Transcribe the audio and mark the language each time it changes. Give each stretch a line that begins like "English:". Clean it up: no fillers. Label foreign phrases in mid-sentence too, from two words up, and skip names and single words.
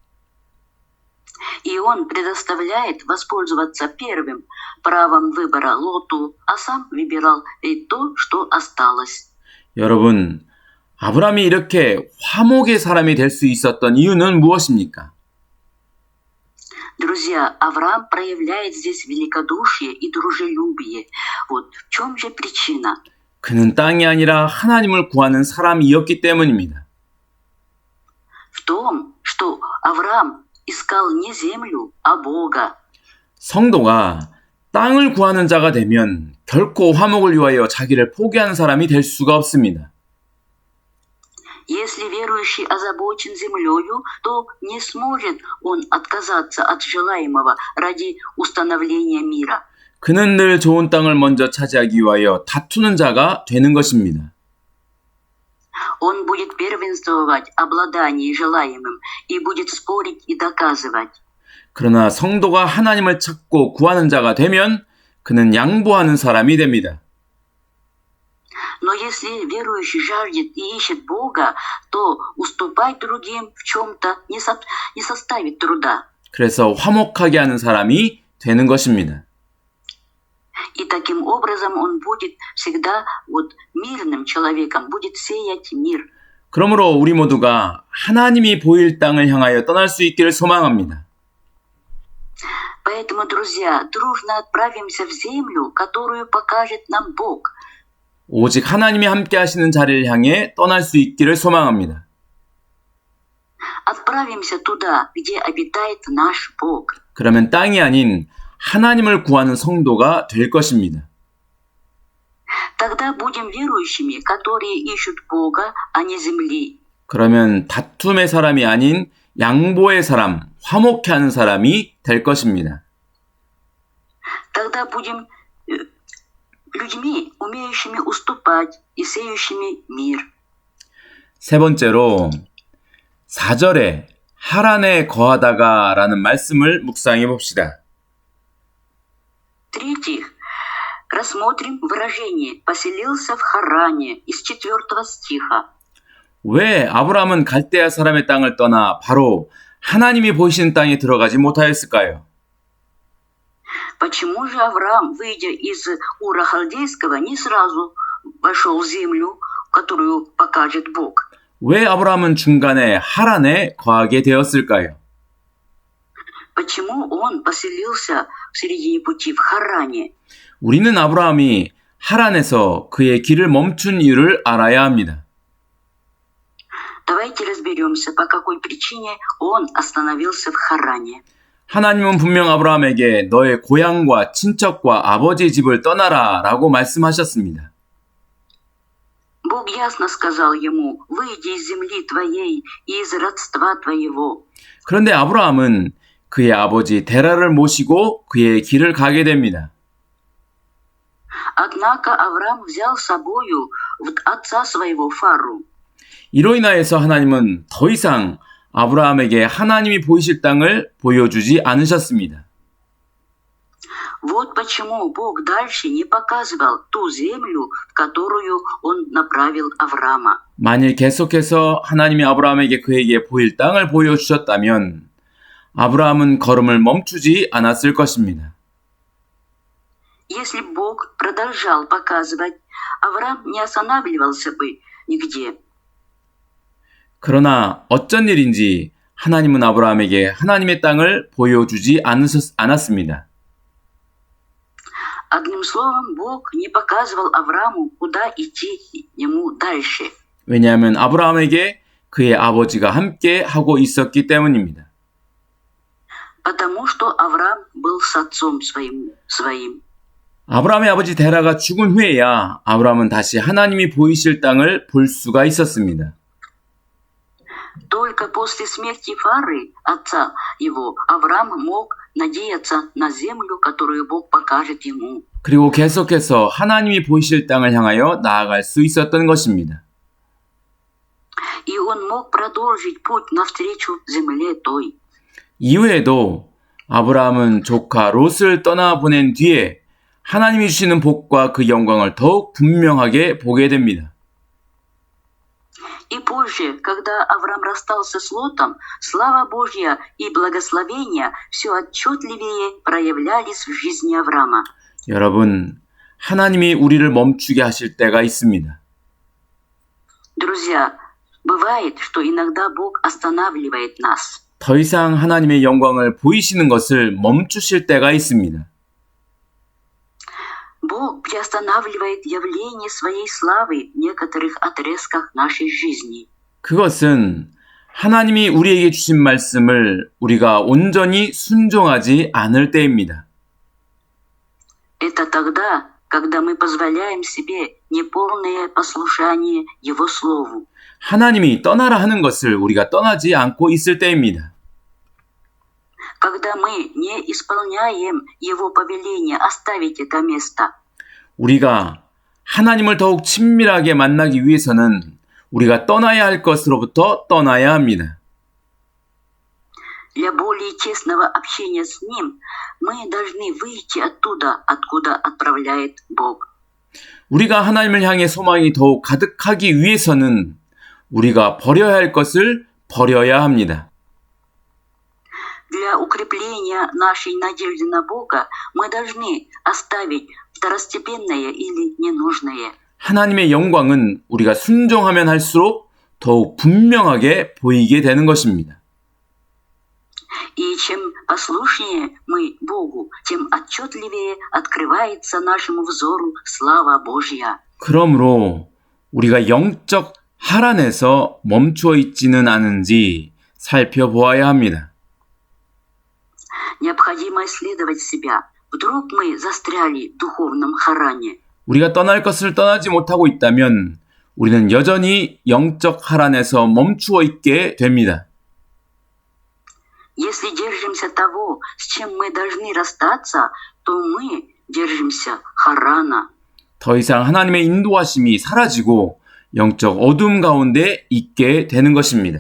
Russian: И он предоставляет воспользоваться первым правом выбора Лоту, а сам выбирал и то, что осталось.
Korean: 여러분, 아브라함이 이렇게 화목의 사람이 될 수 있었던 이유는 무엇입니까?
Russian: Друзья, Авраам проявляет здесь великодушие и дружелюбие. Вот в чем же причина?
Korean: 그는 땅이 아니라 하나님을 구하는 사람이었기 때문입니다.
Russian: В том, что Авраам искал не землю, а Бога.
Korean: 성도가 땅을 구하는 자가 되면 결코 화목을 위하여 자기를 포기하는 사람이 될 수가 없습니다.
Russian: Если верующий озабочен землею, то не сможет он отказаться от желаемого ради установления мира.
Korean: 그는 늘 좋은 땅을 먼저 차지하기 위하여 다투는 자가 되는 것입니다.
Russian: Он будет первенствовать обладание желаемым и будет спорить и доказывать.
Korean: 그러나 성도가 하나님을 찾고 구하는 자가 되면 그는 양보하는 사람이 됩니다.
Russian: Но если верующий жаждет и ищет Бога, то уступать другим в чем-то не составит труда.
Korean: 그래서 화목하게 하는 사람이 되는 것입니다.
Russian: И таким образом он будет всегда мирным человеком, будет сеять мир.
Korean: 그러므로 우리 모두가 하나님이 보일 땅을 향하여 떠날 수 있기를 소망합니다.
Russian: Поэтому, друзья, дружно отправимся в землю, которую покажет нам Бог.
Korean: 오직 하나님이 함께 하시는 자리를 향해 떠날 수 있기를 소망합니다.
Russian: Отправимся туда, где обитает наш Бог.
Korean: 그러면 땅이 아닌 하나님을 구하는 성도가 될 것입니다.
Russian: Тогда будем верующими, которые ищут Бога, а не земли.
Korean: 그러면 다툼의 사람이 아닌 양보의 사람, 화목해 하는 사람이 될 것입니다.
Russian: Тогда будем людьми, умеющими уступать и сеющими мир.
Korean: 세 번째로 4절에 하란에 거하다가 라는 말씀을 묵상해 봅시다.
Russian: В-третьих, рассмотрим выражение «поселился в Харане» из 4 стиха.
Korean: 왜 아브라함은 갈대아 사람의 땅을 떠나 바로 하나님이 보이시는 땅에 들어가지 못하였을까요?
Russian: Почему же Авраам, выйдя из Ура Халдейского, не сразу вошел в землю, которую покажет Бог?
Korean: 왜 아브라함은 중간에 하란에 거하게 되었을까요?
Russian: Почему он поселился в середине пути в Харане?
Korean: 우리는 아브라함이 하란에서 그의 길을 멈춘 이유를 알아야 합니다.
Russian: Давайте разберемся, по какой причине он остановился в Харане.
Korean: 하나님은 분명 아브라함에게 너의 고향과 친척과 아버지의 집을 떠나라 라고 말씀하셨습니다.
Russian: Бог ясно сказал ему: «Выйди из земли твоей и из родства твоего».
Korean: 그런데 아브라함은 그의 아버지 데라를 모시고 그의 길을 가게 됩니다.
Russian: Однако Авраам взял с собою отца своего Фару.
Korean: 이로 인하여서 하나님은 더 이상 아브라함에게 하나님이 보이실 땅을 보여주지 않으셨습니다.
Russian: Вот почему Бог дальше не показывал ту землю, в которую Он направил Авраама.
Korean: 만일 계속해서 하나님이 아브라함에게 그에게 보일 땅을 보여주셨다면 아브라함은 걸음을 멈추지 않았을 것입니다.
Russian: Если Бог продолжал показывать, Авраам не останавливался бы нигде.
Korean: 그러나 어쩐 일인지 하나님은 아브라함에게 하나님의 땅을 보여주지 않았습니다.
Russian: Одним словом, Бог не показывал Аврааму, куда идти ему дальше.
Korean: 왜냐하면 아브라함에게 그의 아버지가 함께 하고 있었기 때문입니다.
Russian: Потому что Авраам был с отцом своим.
Korean: 아브라함의 아버지 데라가 죽은 후에야 아브라함은 다시 하나님이 보이실 땅을 볼 수가 있었습니다.
Russian: Только после смерти Фары, отца его, Авраам мог надеяться на землю, которую Бог покажет ему.
Korean: 그리고 계속해서 하나님이 보이실 땅을 향하여 나아갈 수 있었던 것입니다.
Russian: И он мог продолжить путь навстречу земле той.
Korean: 이후에도 아브라함은 조카 롯을 떠나보낸 뒤에 하나님이 주시는 복과 그 영광을 더욱 분명하게 보게 됩니다.
Russian: И позже, когда Авраам расстался с Лотом, слава Божья и благословения все отчетливее проявлялись в жизни Авраама.
Korean: 여러분, 하나님이 우리를 멈추게 하실 때가 있습니다.
Russian: Друзья, бывает, что иногда Бог останавливает нас.
Korean: 더 이상 하나님의 영광을 보이시는 것을 멈추실 때가 있습니다.
Russian: Бог приостанавливает явление своей славы в некоторых отрезках нашей жизни.
Korean: 그것은 하나님이 우리에게 주신 말씀을 우리가 온전히 순종하지 않을 때입니다.
Russian: Это тогда, когда мы позволяем себе неполное послушание Его Слову.
Korean: 하나님이 떠나라 하는 것을 우리가 떠나지 않고 있을 때입니다.
Russian: Когда мы не исполняем Его повеление оставить это место.
Korean: 우리가 하나님을 더욱 친밀하게 만나기 위해서는 우리가 떠나야 할 것으로부터 떠나야 합니다.
Russian: Для более тесного общения с Ним мы должны выйти оттуда, откуда отправляет Бог.
Korean: 우리가 하나님을 향해 소망이 더욱 가득하기 위해서는 우리가 버려야 할 것을 버려야 합니다.
Russian: Для укрепления нашей надежды на Бога мы должны оставить второстепенное или ненужное.
Korean: 하나님의 영광은 우리가 순종하면 할수록 더욱 분명하게 보이게 되는 것입니다.
Russian: И чем послушнее мы Богу, тем отчетливее открывается нашему взору слава Божья.
Korean: 그러므로 우리가 영적 하란에서 멈추어 있지는 않은지 살펴보아야 합니다.
Russian: Необходимо исследовать себя. Вдруг мы застряли в духовном харане.
Korean: 우리가 떠날 것을 떠나지 못하고 있다면 우리는 여전히 영적 하란에서 멈추어 있게 됩니다.
Russian: Если держимся того, с чем мы должны расстаться, то мы держимся харана.
Korean: 더 이상 하나님의 인도하심이 사라지고 영적 어둠 가운데 있게 되는 것입니다.